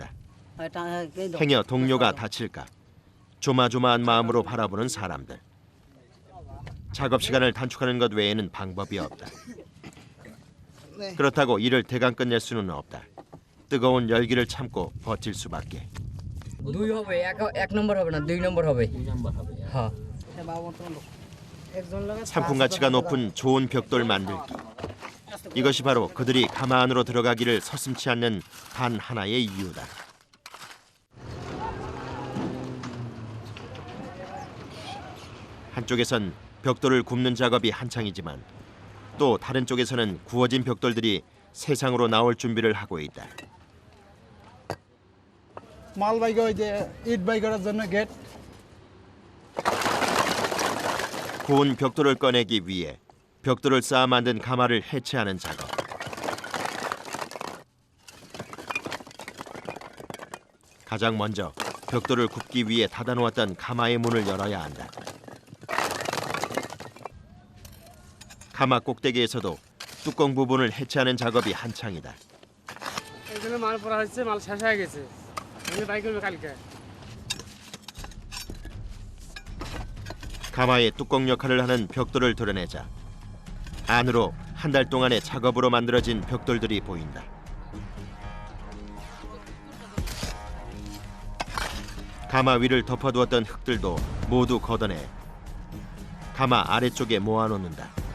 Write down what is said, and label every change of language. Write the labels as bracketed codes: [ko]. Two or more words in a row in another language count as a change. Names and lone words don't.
[ko] 행여 동료가 다칠까 조마조마한 마음으로 바라보는 사람들. 작업 시간을 단축하는 것 외에는 방법이 없다. 그렇다고 일을 대강 끝낼 수는 없다. 뜨거운 열기를 참고 버틸 수밖에. [bn] 2 হবে 1 নম্বর হবে না 2 নম্বর হবে হ্যাঁ [ko] 상품 가치가 높은 좋은 벽돌 만들기. 이것이 바로 그들이 가마 안으로 들어가기를 서슴지 않는 단 하나의 이유다. 한쪽에선 벽돌을 굽는 작업이 한창이지만 또 다른 쪽에서는 구워진 벽돌들이 세상으로 나올 준비를 하고 있다. [bn] মাল বাই ওই যে ইট বাই করার জন্য গেট [ko] 구운 벽돌을 꺼내기 위해 벽돌을 쌓아 만든 가마를 해체하는 작업. 가장 먼저 벽돌을 굽기 위해 닫아놓았던 가마의 문을 열어야 한다. 가마 꼭대기에서도 뚜껑 부분을 해체하는 작업이 한창이다. [bn] এখানে মাল পড়া হচ্ছে মাল শেষ হয়ে গেছে আমি বাই করব কালকে [ko] 가마의 뚜껑 역할을 하는 벽돌을 도려내자 안으로 한 달 동안의 작업으로 만들어진 벽돌들이 보인다. 가마 위를 덮어두었던 흙들도 모두 걷어내 가마 아래쪽에 모아놓는다.